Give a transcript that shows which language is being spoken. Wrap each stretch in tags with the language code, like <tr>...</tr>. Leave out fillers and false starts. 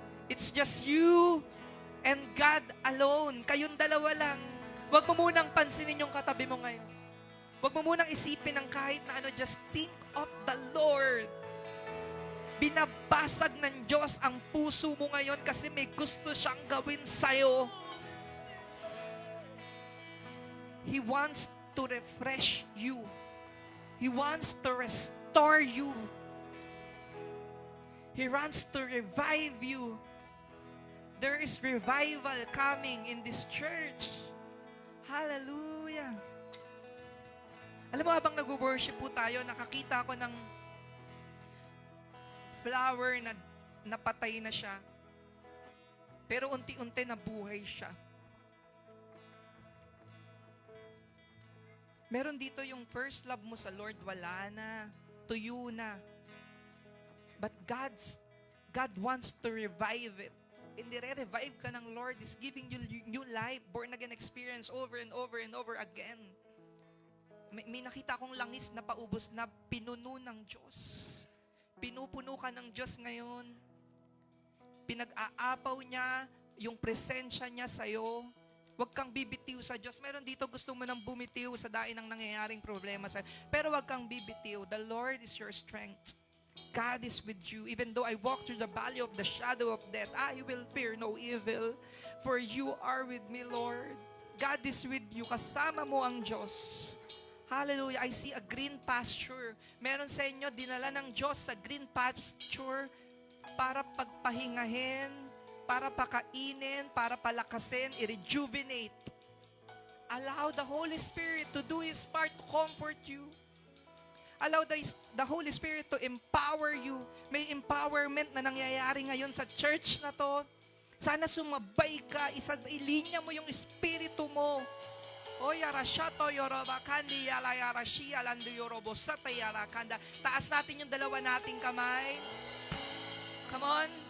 <en>It's just you and God alone.</en> <tl>Kayong dalawa lang. Huwag mo munang pansinin yung katabi mo ngayon. Huwag mo munang isipin ng kahit na ano.</tl> <en>Just think of the Lord.</en> <tl>Binabasag ng Diyos ang puso mo ngayon kasi may gusto siyang gawin sa'yo.</tl> <en>He wants to refresh you. He wants to restore you. He wants to revive you. There is revival coming in this church. Hallelujah.</en> <tl>Alam mo, habang nag-worship po tayo, nakakita ko ng flower na napatay na siya. Pero unti-unti nabuhay siya. Meron dito yung first love mo sa Lord, wala na. Tuyo na.</tl> <en>But God wants to revive it. And</en> <tl>nire-revive ka ng</tl> <en>Lord is giving you new life, born again experience over and over and over again.</en> <tl>May nakita akong langis na paubos na pinuno ng Diyos. Pinupuno ka ng Diyos ngayon. Pinag-aapaw niya yung presensya niya sa'yo. Huwag kang bibitiw sa Diyos. Meron dito gusto mo nang bumitiw sa daing ng nangyayaring problema sa'yo. Pero huwag kang bibitiw.</tl> <en>The Lord is your strength. God is with you. Even though I walk through the valley of the shadow of death, I will fear no evil. For you are with me, Lord. God is with you.</en> <tl>Kasama mo ang Diyos. Hallelujah.</tl> <en>I see a green pasture.</en> <tl>Meron sa inyo, dinala ng Diyos sa green pasture para pagpahingahin, para pakainin, para palakasin, i-rejuvenate.</tl> <en>Allow the Holy Spirit to do His part to comfort you. Allow the Holy Spirit to empower you.</en> <tl>May empowerment na nangyayari ngayon sa church na to. Sana sumabay ka, ilinya mo yung espiritu mo. O yara shato yoroba kandi yala yara shia landu yorobo sata yara kanda. Taas natin yung dalawa nating kamay.</tl> <en>Come on.</en>